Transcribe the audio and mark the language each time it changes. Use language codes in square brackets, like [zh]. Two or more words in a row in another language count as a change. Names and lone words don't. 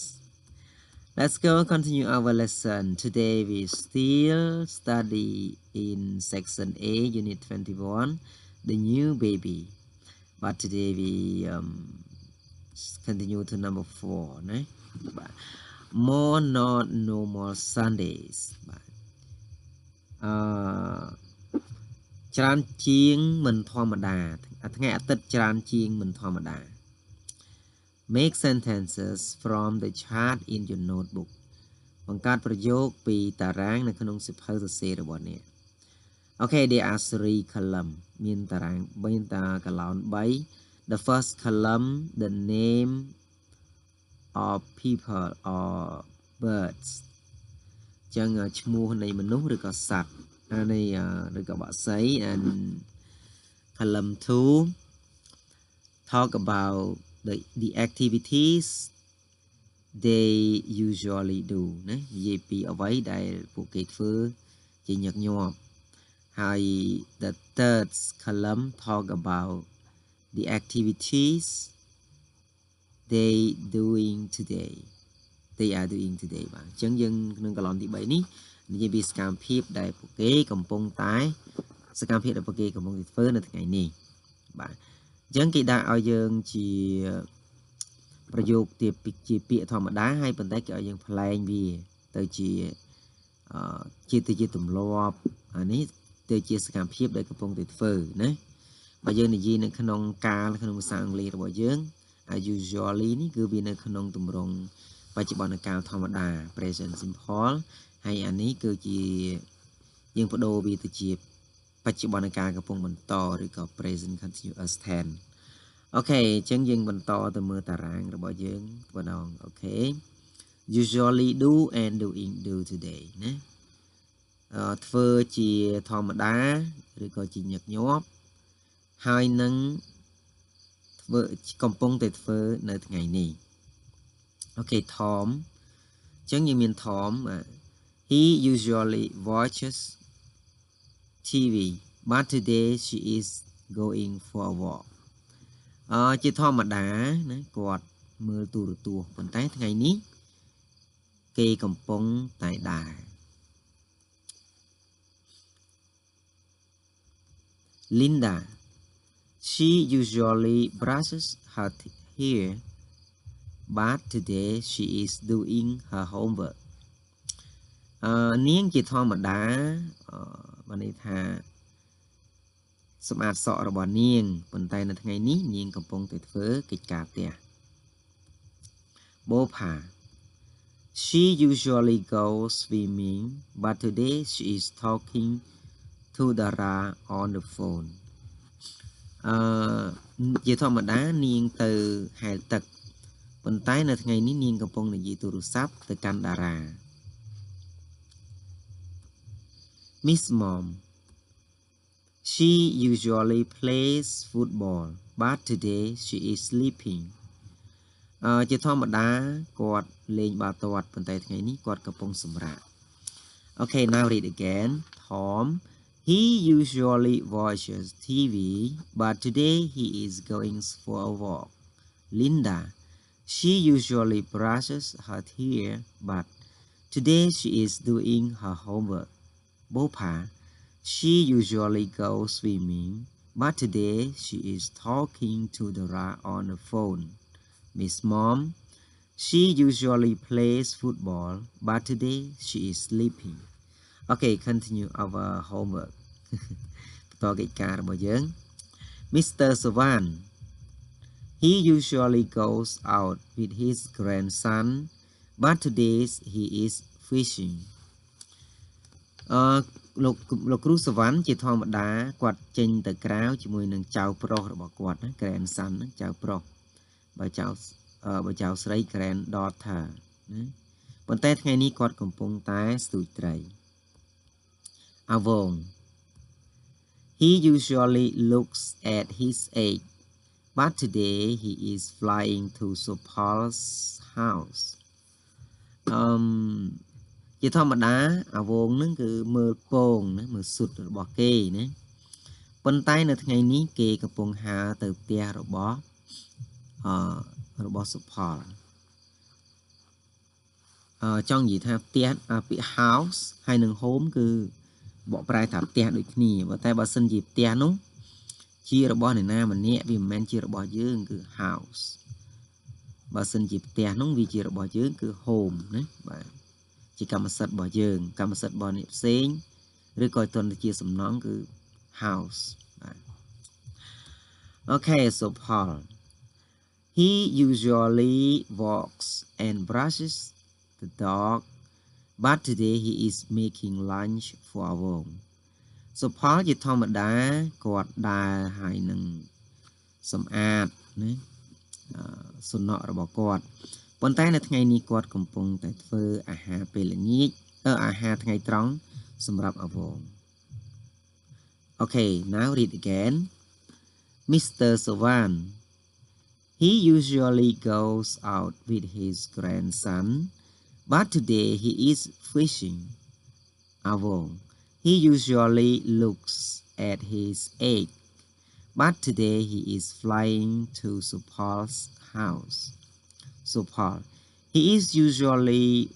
[en] Let's go continue our lesson. Today we still study in Section A, Unit 21, The New Baby. But today we continue to number 4. Né? More not normal Sundays. [km] ច្រើនជាងមិនធម្មតាថ្ងៃអាទិត្យច្រើនជាងមិនធម្មតា [en] Make sentences from the chart in your notebook [km] បង្កើតប្រយោគពីតារាងនៅក្នុងសៀវភៅសរសេររបស់អ្នក [en] Okay, there are 3 column [km] មានតារាងមានតា [en] column 3 The first column the name of people or birds [km] ចឹងឈ្មោះនៃមនុស្សឬក៏សត្វនៃឬក៏បក្សី [en] and column 2 talk about the activities they usually do [km] ណានិយាយពីអ្វីដែលពួកគេធ្វើជាញឹកញាប់ហើយ [en] the third column talk about the activities they are doing today [km] បាទអញ្ចឹងយើងក្នុងកឡំទី3នេះនិយាយពីសកម្មភាពដែលពួកគេកំពុងតែសកម្មភាពដែលពួកគេកំពុងធ្វើនៅថ្ងៃនេះបាទអញ្ចឹងគេដាក់ឲ្យយើងជាប្រយោគជាពាក្យធម្មតាហើយប៉ុន្តែគេឲ្យយើងផ្លែងវាទៅ ជាទម្លាប់អានេះទៅជាសកម្មភាពដែលកំពុងតែធ្វើណាបើយើងនិយាយនៅក្នុងកាលក្នុងភាសាអង់គ្លេសរបស់យើង usually នេះគឺវានៅក្នុងទម្រ ង់បច្ចុប្បន្នកាលធម្មតា [en] present simple [km] ហើយអានេះគឺជាយើងបដូរវាទៅជាបច្ចុប្បន្នកាលកំពុងបន្តឬក៏ present [en] continuous tense [km] អូខេអញ្ចឹងយើងបន្តទៅមើលតារាងរបស់យើងម្ដងអូខេ [en] usually do and do today [km] ណាធ្វើជាធម្មតាឬក៏ជាញឹកញាប់ហើយ នឹងធ្វើកំពុងតែធ្វើនៅថ្ងៃនេះអូខេ Tom អញ្ចឹងយើងមាន [en] Tom he usually watches TV but today she is going for a walk [km] ជាធម្មតាណាគាត់មើលទូរទស្សន៍ប៉ុន្តែថ្ងៃនេះគេកំពុងតែដើរ [en] Linda she usually brushes her hair but today she is doing her homework [km] នាងជាធម្មតាបានន័យថាសម្អាតសក់របស់នាងប៉ុន្តែនៅថ្ងៃនេះនាងកំពុងតែធ្វើកិច្ចការផ្ទះ [en] Bopa she usually goes swimming but today she is talking to Dara on the phone [km] ជាធម្មតានាងទៅហែលទឹកប៉ុន្តែនៅថ្ងៃនេះនាងកំពុងនិយាយទូរស័ព្ទទៅកាន់តារា [en] Miss Mom she usually plays football but today she is sleeping [km] ជាធម្មតាគាត់លេងបាល់ទាត់ប៉ុន្តែថ្ងៃនេះគាត់កំពុងសម្រាក [en] Okay, now read again. Tom he usually watches TV but today he is going for a walk. Linda she usually brushes her hair but today she is doing her homework. Bopa she usually goes swimming but today she is talking to Dora on the phone. Miss Mom she usually plays football but today she is sleeping. Okay, continue our homework. [km] បន្តកិច្ចការរបស់យើង Mr. [en] Savan he usually goes out with his grandson but today he is fishing [km] លោកគ្រូសវណ្ណជាធម្មតាគាត់ចេញទៅ ក្រៅជាមួយនឹងចៅប្រុសរបស់គាត់ណា grandson ហ្នឹងចៅប្រុសបើចៅស្រី granddaughter ណាប៉ុ ន្តែថ្ងៃនេះគាត់កំពុងតែស្ទូចត្រី [en] Avong he usually looks at his egg but today he is flying to Sopal's house [km] ជាធម្មតាអាវងហ្នឹងគឺមើលពងណាមើលសុទ្ធរបស់គេណាប៉ុន្តែនៅថ្ងៃនេះគេកំពុងហើរទៅផ្ទះរបស់សុផល ចង់និយាយថាផ្ទះពាក្យ house ហើយនឹង home គឺបកប្រែថាផ្ទះដូចគ្នាតែបើសិនជាផ្ទះនោះជារបស់អ្នកណាម្នាក់វាមិនមែនជារបស់យើងគឺ house បើសិនជាផ្ទះនោះវាជារបស់យើងគឺ home ណាបាទជាកម្មសិទ្ធិរបស់យើងកម្មសិទ្ធិរបស់អ្នកផ្សេង ឬក៏ទន្ទឹជាសំណងគឺ house បាទអូខេសុផល [en] he usually walks and brushes the dog but today he is making lunch for Avong [km] សុផលជាធម្មតាគាត់ដើរហើយនឹងសម្អាតណាសំណក់របស់គាត់ប៉ុន្តែនៅថ្ងៃនេះគាត់កំពុងតែធ្វើអាហារពេលល្ងាចអាហារថ្ងៃត្រង់សម្រាប់អាវង [en] Okay now read again Mr. Savan he usually goes out with his grandson but today he is fishing Avong he usually looks at his egg but today he is flying to Supal's house Supal he is usually